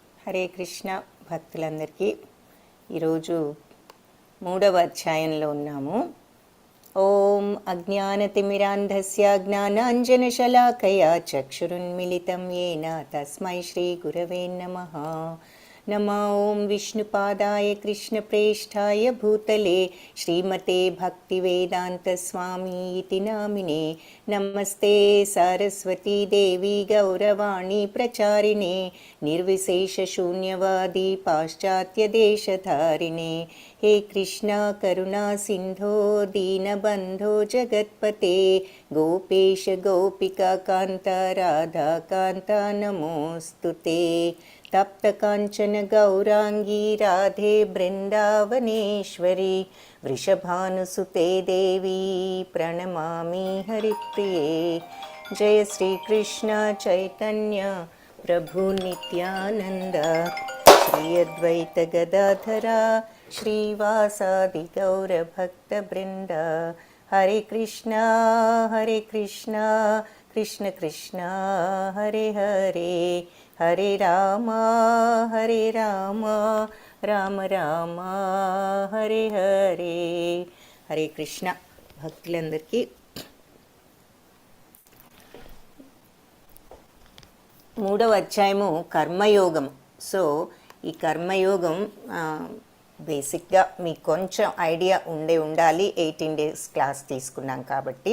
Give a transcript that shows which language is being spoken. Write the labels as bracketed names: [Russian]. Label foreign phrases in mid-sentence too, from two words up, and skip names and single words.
[Sanskrit] హరే కృష్ణ [Telugu] భక్తులందరికీ ఈరోజు 3వ అధ్యాయంలో ఉన్నాము. [Sanskrit] ఓం అజ్ఞానతిమిరాంధస్య జ్ఞానాంజనశలాకయా చక్షురున్మిళితం येन తస్మై శ్రీ గురవే నమః. నమో ఓం విష్ణుపాదాయ కృష్ణప్రేష్ఠాయ భూతలే శ్రీమతే భక్తివేదాంతస్వామి ఇతి నామినే. నమస్తే సరస్వతీ దేవి గౌరవాణి ప్రచారిణే నిర్విశేషశూన్యవాది పాశ్చాత్యదేశధారిణే. हे कृष्णा करुणा सिंधो दीनबंधो जगत्पते गोपेश गोपिका कांता राधा कांता नमोस्तुते. तप्त कांचन गौरांगी राधे बृंदावनेश्वरी वृषभानुसुते देवी प्रणमामि हरिप्रिये. जय श्री कृष्ण चैतन्य प्रभु नित्यानंद श्री अद्वैत गदाधरा श्रीवासादि गौरभक्तवृंद. हरे कृष्णा कृष्ण कृष्ण हरे हरे हरे राम राम राम हरे हरे. हरे कृष्ण [Telugu] భక్తులందరికీ 3వ అధ్యాయము కర్మయోగం. సో ఈ కర్మయోగం బేసిక్గా మీకు కొంచెం ఐడియా ఉండాలి. 18 days క్లాస్ తీసుకున్నాం కాబట్టి.